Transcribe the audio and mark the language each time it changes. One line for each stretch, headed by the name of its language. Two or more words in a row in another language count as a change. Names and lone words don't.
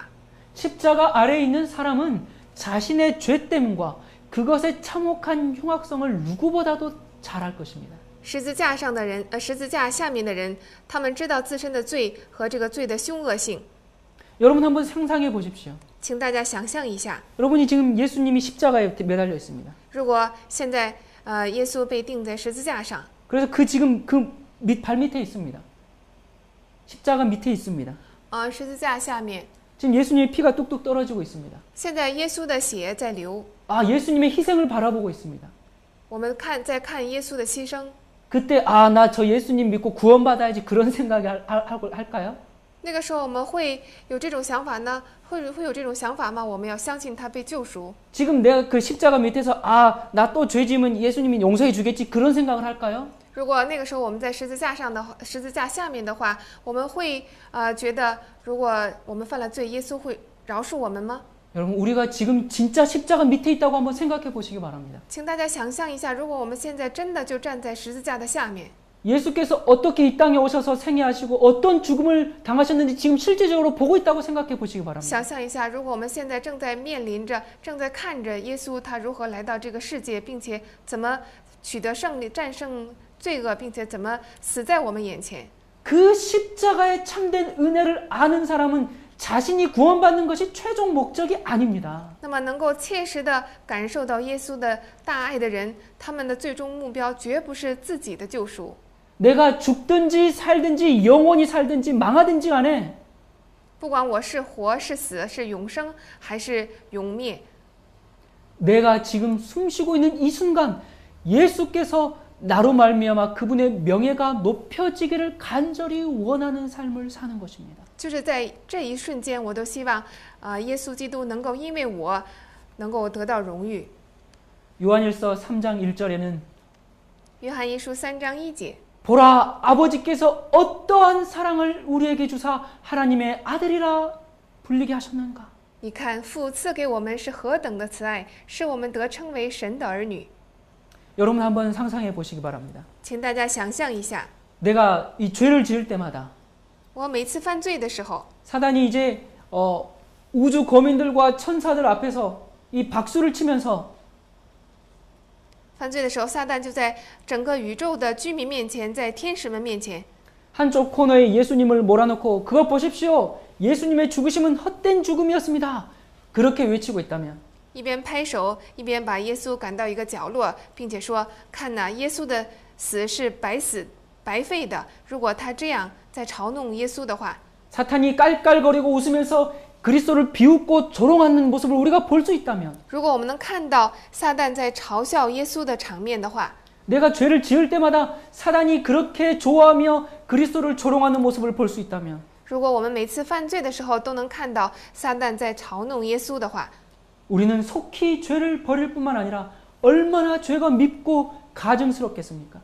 Korean: 십자가 아래에 있는 사람은 자신의 죄됨과 그것의 참혹한 흉악성을 누구보다도 잘 알 것입니다.
Chinese: 十字架下面的人，他们知道自身的罪和这个罪的凶恶性。
Korean: 여러분 한번 상상해 보십시오.
Chinese: 请大家想象一下，
Korean: 여러분이 지금 예수님이 십자가에 매달려 있습니다.
Chinese: 如果现在耶稣被钉在十字架上，
Korean: 그래서 지금 발 밑에 있습니다. 십자가 밑에 있습니다.
Chinese: 十字架下面，
Korean: 지금 예수님의 피가 뚝뚝 떨어지고 있습니다.
Chinese: 现在耶稣的血在流，
Korean: 예수님의 희생을 바라보고 있습니다.
Chinese: 我们在看耶稣的牺牲。
Korean: 그때 나 저 예수님 믿고 구원받아야지 그런 생각이 할까요?
Chinese: 那个时候我们会有这种想法呢？会有这种想法吗？我们要相信他被救赎。
Korean: 지금 내가 그 십자가 밑에서 나 또 죄 지으면 예수님이 용서해 주겠지 그런 생각을 할까요?
Chinese: 如果那个时候我们在十字架下面的话，我们会觉得，如果我们犯了罪，耶稣会饶恕我们吗？
Korean: 여러분, 우리가 지금 진짜 십자가 밑에 있다고 한번 생각해 보시기 바랍니다.
Chinese: 请大家想象一下，如果我们现在真的就站在十字架的下面，
Korean: 예수께서 어떻게 이 땅에 오셔서 생애하시고 어떤 죽음을 당하셨는지 지금 실제적으로 보고 있다고 생각해 보시기 바랍니다.
Chinese: 想象一下，如果我们现在正在面临着、正在看着耶稣他如何来到这个世界，并且怎么取得胜利、战胜罪恶，并且怎么死在我们眼前。
Korean: 그 십자가의 참된 은혜를 아는 사람은 자신이 구원받는 것이 최종 목적이 아닙니다.
Chinese: 那么能够切实的感受到耶稣的大爱的人，他们的最终目标绝不是自己的救赎。
Korean: 내가 죽든지 살든지 영원히 살든지 망하든지 간에
Chinese: 不管我是活是死，是永生还是永灭，
Korean: 내가 지금 숨쉬고 있는 이 순간 예수께서 나로 말미암아 그분의 명예가 높여지기를 간절히 원하는 삶을 사는 것입니다.
Chinese: 就是在这一瞬间，我都希望耶稣基督能够因为我能够得到荣誉。
Korean: 요한일서 3장 1절에는
Chinese: 约翰一书3章1节，
Korean: 보라, 아버지께서 어떠한 사랑을 우리에게 주사 하나님의 아들이라 불리게 하셨는가.
Chinese: 你看父赐给我们是何等的慈爱，使我们得称为神的儿女。
Korean: 여러분 한번 상상해 보시기 바랍니다.
Chinese: 请大家想象一下，
Korean: 내가 이 죄를 지을 때마다
Chinese: 我每次犯罪的时候，
Korean: 사단이 이제 우주 거민들과 천사들 앞에서 이 박수를 치면서
Chinese: 犯罪的时候，撒旦就在整个宇宙的居民面前，在天使们面前，
Korean: 한쪽 코너에 예수님을 몰아넣고 그것 보십시오. 예수님의 죽으심은 헛된 죽음이었습니다. 그렇게 외치고 있다면
Chinese: 一边拍手，一边把耶稣赶到一个角落，并且说：“看哪，耶稣的死是白费的。”如果他这样在嘲弄耶稣的话，
Korean: 사탄이 깔깔거리고 웃으면서 그리스도를 비웃고 조롱하는 모습을 우리가 볼 수 있다면,
Chinese: 如果我们能看到撒旦在嘲笑耶稣的场面的话，
Korean: 내가 죄를 지을 때마다 사단이 그렇게 좋아하며 그리스도를 조롱하는 모습을 볼 수 있다면,
Chinese: 如果我们每次犯罪的时候都能看到撒旦在嘲弄耶稣的话，
Korean: 우리는 속히 죄를 버릴 뿐만 아니라 얼마나 죄가 밉고 가증스럽겠습니까?